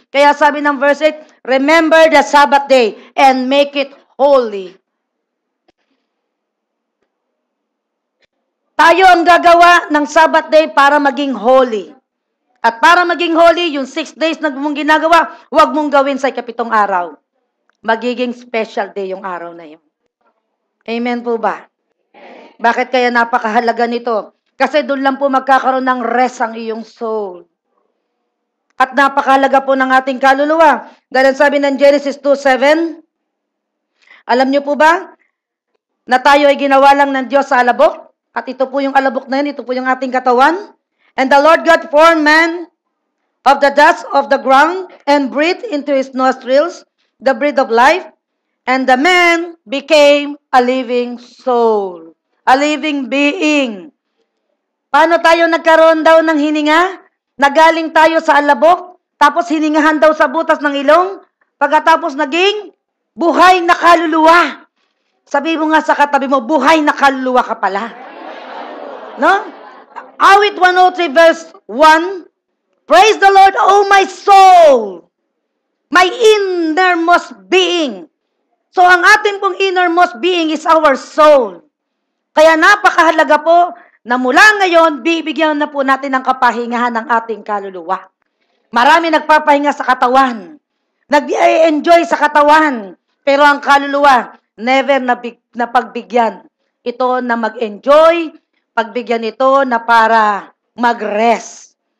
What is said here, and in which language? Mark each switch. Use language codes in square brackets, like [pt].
[tl] Kaya sabi ng [en] verse 8, remember the Sabbath day and make it holy. [tl] Tayo ang gagawa ng Sabbath day para maging holy. At para maging holy, yung 6 days na mong ginagawa, huwag mong gawin sa 7 araw. Magiging special day yung araw na yun. Amen po ba? Bakit kaya napakahalaga nito? Kasi doon lang po magkakaroon ng rest ang iyong soul. At napakahalaga po ng ating kaluluwa. Dahil sabi ng Genesis 2:7, alam niyo po ba na tayo ay ginawa lang ng Diyos sa alabok? At ito po yung alabok na yun, ito po yung ating katawan. [en] And the Lord God formed man of the dust of the ground and breathed into his nostrils the breath of life. And the man became a living soul. A living being. [tl] Paano tayo nagkaroon daw ng hininga? Nagaling tayo sa alabok, tapos hiningahan daw sa butas ng ilong, pagkatapos naging buhay na kaluluwa. Sabi mo nga sa katabi mo, buhay na kaluluwa ka pala. No? [en] Awit 103 verse 1, praise the Lord, O my soul, my innermost being. So [tl] ang ating pong [en] innermost being is our soul. [tl] Kaya napakahalaga po na mula ngayon, bibigyan na po natin ng kapahingahan ng ating kaluluwa. Marami nagpapahinga sa katawan. Nag-enjoy sa katawan. Pero ang kaluluwa, never na pagbigyan. Ito na mag-enjoy, pagbigyan ito na para mag-rest.